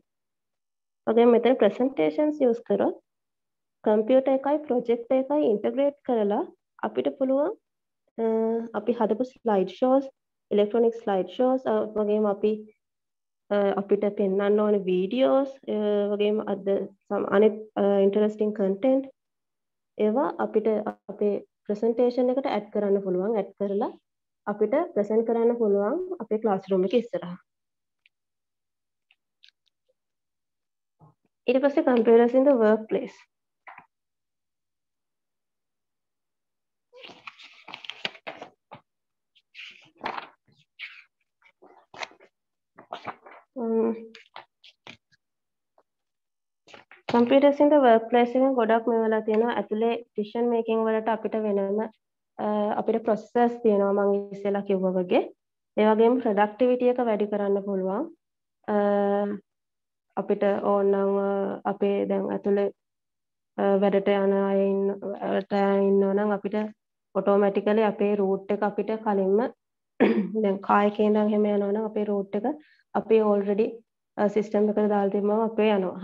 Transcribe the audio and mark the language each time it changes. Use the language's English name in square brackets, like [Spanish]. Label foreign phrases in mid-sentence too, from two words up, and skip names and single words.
[Sinhala] වගේම මෙතන [English] presentations use [Sinhala] කරොත් කම්පියුටර් එකයි ප්‍රොජෙක්ට් එකයි ඉන්ටග්‍රේට් කරලා අපිට පුළුවන් අපි හදපු [English] slide shows, [Sinhala] ඉලෙක්ට්‍රොනික [English] slide shows [Sinhala] වගේම අපිට පෙන්වන්න ඕන වීඩියෝස් වගේම අනෙක් [English] interesting content [Sinhala] ඒවා අපිට අපේ ප්‍රසන්ටේෂන් එකට ඇඩ් කරන්න පුළුවන්. ඇඩ් කරලා අපිට ප්‍රසන්ට් කරන්න පුළුවන් අපේ [English] class room [Sinhala] එකේ ඉස්සරහා. ඊට පස්සේ [English] computers in the workplace. computers in the workplace [Sinhala] එකෙන් ගොඩක් මේ වෙලා තියෙනවා. ඇතුලේ [English] decision making [Sinhala] වලට අපිට වෙනම අපිට process තියෙනවා මම ඉස්සෙල්ලා කිව්වා වගේ. ඒ වගේම productivity එක වැඩි කරන්න පුළුවන්. අපිට ඕනනම් අපේ දැන් ඇතුලේ වැඩට යන අය ඉන්නවා නම් අපිට ඔටෝමැටිකලි අපේ රූට් එක අපිට කලින්ම දැන් කායකේ ඉඳන් හැම යනවා නම් අපේ රූට් එක අපි [English] already system [Sinhala] එකට දාලා තිබ්බම අපේ යනවා.